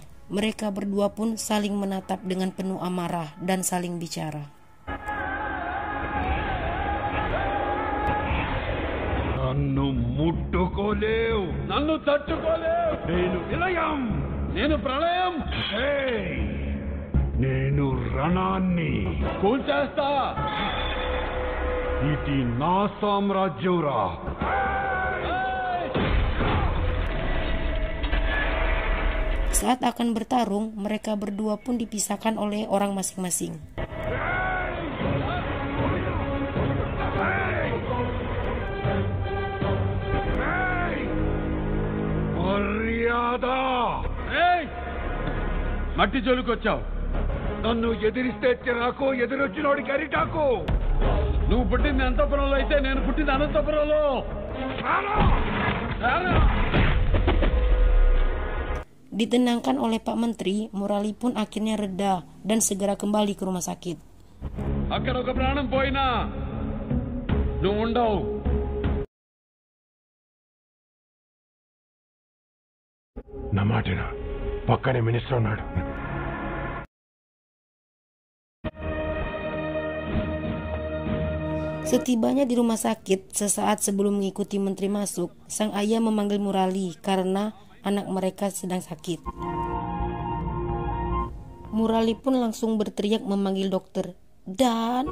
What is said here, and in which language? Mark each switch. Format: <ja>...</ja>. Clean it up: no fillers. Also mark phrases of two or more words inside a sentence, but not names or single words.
<id>Mereka berdua pun saling menatap dengan penuh amarah dan saling bicara.</id> <te>నన్ను ముట్టుకోలేవు, నన్ను తట్టుకోలేవు. నేను విలయం, నేను ప్రళయం. ఏయ్, నేను రణాన్ని. కూల్చేస్తా. ఇది నా సామ్రాజ్యంరా.</te> <id>Saat akan bertarung, mereka berdua pun dipisahkan oleh orang masing-masing.</id> <te>మర్యాదా! ఏయ్! మట్టి జోలికొచ్చావు. నన్ను ఎదిరిస్తే చిరాకు, ఎదురొచ్చినోడికి అరిటాకు. నువ్వు పుట్టింది అనంతపురంలో అయితే నేను పుట్టింది అనంతపురంలో.</te> <id>Ditenangkan oleh Pak Menteri, Murali pun akhirnya reda dan segera kembali ke rumah sakit.</id> <te>అక్కడ ఒక ప్రాణం పోయినా నువ్వు ఉండవు. నా మాటేనా? పక్కనే మినిస్టర్ ఉన్నాడు.</te> <id>Setibanya di rumah sakit, sesaat sebelum mengikuti menteri masuk, sang ayah memanggil Murali karena anak mereka sedang sakit. Murali pun langsung berteriak memanggil dokter dan</id>